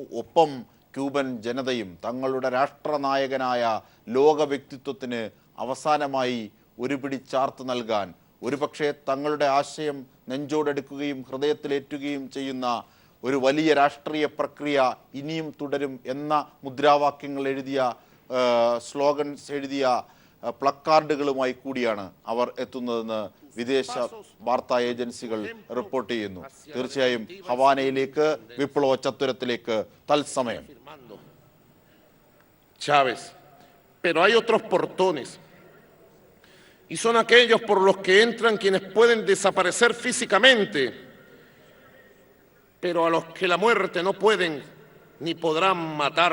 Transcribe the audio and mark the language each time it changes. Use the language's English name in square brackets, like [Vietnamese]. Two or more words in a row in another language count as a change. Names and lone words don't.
[Malayalam] ഒപ്പം ക്യൂബൻ ജനതയും തങ്ങളുടെ രാഷ്ട്രനായകനായ ലോക വ്യക്തിത്വത്തിന് അവസാനമായി ഒരു പിടി ചാർത്ത് നൽകാൻ, ഒരുപക്ഷെ തങ്ങളുടെ ആശയം നെഞ്ചോടെടുക്കുകയും ഹൃദയത്തിലേറ്റുകയും ചെയ്യുന്ന ഒരു വലിയ രാഷ്ട്രീയ പ്രക്രിയ ഇനിയും തുടരും എന്ന മുദ്രാവാക്യങ്ങൾ എഴുതിയ, സ്ലോഗൻസ് എഴുതിയ പ്ലക്കാർഡുകളുമായി കൂടിയാണ് അവർ എത്തുന്നതെന്ന് വിദേശ വാർത്താ ഏജൻസികൾ റിപ്പോർട്ട് ചെയ്യുന്നു. തീർച്ചയായും ഹവാനയിലേക്ക്, വിപ്ലവ ചത്തുരത്തിലേക്ക് തത്സമയം. [Spanish] Chávez, pero hay otros portones. Y son aquellos por los que entran quienes pueden desaparecer físicamente, pero a los que la muerte no pueden ni podrán matar.